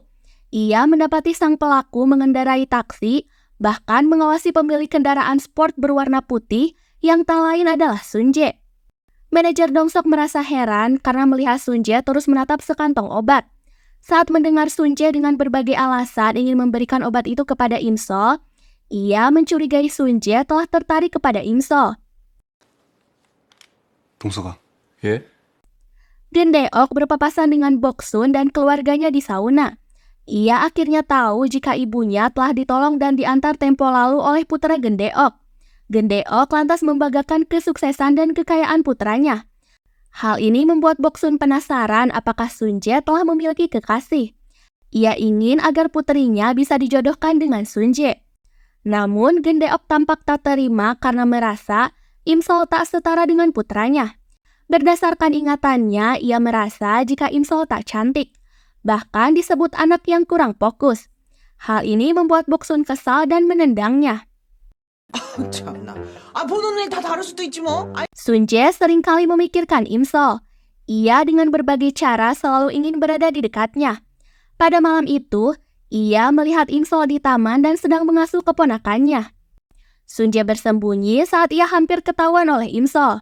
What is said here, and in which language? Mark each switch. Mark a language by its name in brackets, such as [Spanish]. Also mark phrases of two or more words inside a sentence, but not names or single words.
[Indonesian] Ia mendapati sang pelaku mengendarai taksi, bahkan mengawasi pemilik kendaraan sport berwarna putih yang tak lain adalah Sunjae. Manajer Dongsok merasa heran karena melihat Sunjae terus menatap sekantong obat. Saat mendengar Sunjae dengan berbagai alasan ingin memberikan obat itu kepada Imsol, ia mencurigai Sunjae telah tertarik kepada Imsol. [Korean] 동서가. 예? [Indonesian] Gendeok berpapasan dengan Boksun dan keluarganya di sauna. Ia akhirnya tahu jika ibunya telah ditolong dan diantar tempo lalu oleh putra Gendeok. Gendeok lantas membanggakan kesuksesan dan kekayaan putranya. Hal ini membuat Boksun penasaran apakah Sunjae telah memiliki kekasih. Ia ingin agar putrinya bisa dijodohkan dengan Sunjae. Namun Gendeok tampak tak terima karena merasa Imsol tak setara dengan putranya. Berdasarkan ingatannya, ia merasa jika Imsol tak cantik. Bahkan disebut anak yang kurang fokus. Hal ini membuat Boksun kesal dan menendangnya. [Korean] 참나. 보는 눈이 다 다를 수도 있지 뭐. [Indonesian] Sunjae seringkali memikirkan Imsol. Ia dengan berbagai cara selalu ingin berada di dekatnya. Pada malam itu, ia melihat Imsol di taman dan sedang mengasuh keponakannya. Sunjae bersembunyi saat ia hampir ketahuan oleh Imsol.